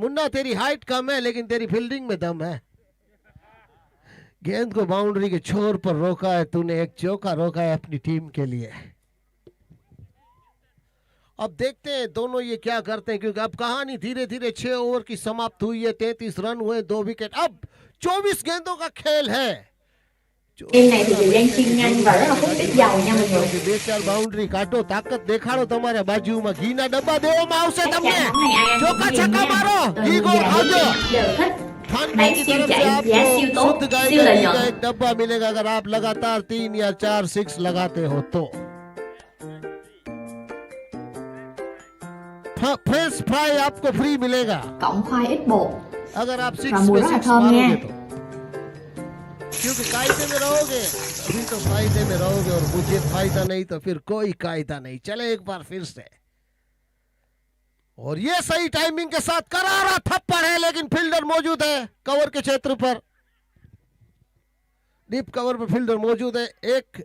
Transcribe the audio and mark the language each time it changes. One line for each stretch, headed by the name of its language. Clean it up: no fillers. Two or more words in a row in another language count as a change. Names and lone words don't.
Hindi: मुन्ना तेरी हाइट कम है लेकिन तेरी फील्डिंग में दम है। गेंद को बाउंड्री के छोर पर रोका है तूने, एक चौका रोका है अपनी टीम के लिए। अब देखते हैं दोनों ये क्या करते हैं, क्योंकि अब कहानी धीरे धीरे 6 ओवर की समाप्त हुई है। 33 रन हुए, 2 विकेट। अब 24 गेंदों का खेल है।
Vietnamese: Game này thì Diệu Giang siêng nhanh và rất là hút ít dầu nha mọi người.
Gujarati: 2-4 બાઉન્ડ્રી કાઢો, તાકાત દેખાડો તમારા બાજુમાં. ઘીના ડબ્બા દેવામાં આવશે
Vietnamese: Chắc
Gujarati: તમને.
Vietnamese: chắn món này ai ăn
Gujarati: ચોકા
Vietnamese: cũng
Gujarati: છક્કા
Vietnamese: ghiền
Gujarati: મારો,
Vietnamese: nha.
Gujarati: ઘી
Vietnamese: Từ
Gujarati: ગોળ
Vietnamese: già
Gujarati: ખાજો.
Vietnamese: đến trẻ đều thích.
Hindi: खानदान
Vietnamese: Bán
Hindi: की
Vietnamese: siêu
Hindi: तरफ से
Vietnamese: chạy,
Hindi: आपको
Vietnamese: giá siêu tốt,
Hindi: शुद्ध गाय
Vietnamese: siêu
Hindi: का
Vietnamese: lợi
Hindi: घी का
Vietnamese: nhuận.
Hindi: एक डब्बा मिलेगा अगर आप लगातार 3 या 4 6 लगाते हो तो।
English: French fry
Hindi: आपको फ्री मिलेगा
Vietnamese: Cộng khoai ít bột
Hindi: अगर आप
Vietnamese: và
Hindi: 6
Vietnamese: mùi
Hindi: में
Vietnamese: rất là
Hindi: 6
Vietnamese: thơm
Hindi: मारोगे
Vietnamese: nha.
Hindi: तो, क्योंकि कायदे में रहोगे अभी तो फायदे में रहोगे, और मुझे फायदा नहीं तो फिर कोई कायदा नहीं। चले एक बार फिर से। और ये सही टाइमिंग के साथ करारा थप्पड़ है, लेकिन फील्डर मौजूद है कवर के क्षेत्र पर, डीप कवर पर फील्डर मौजूद है एक।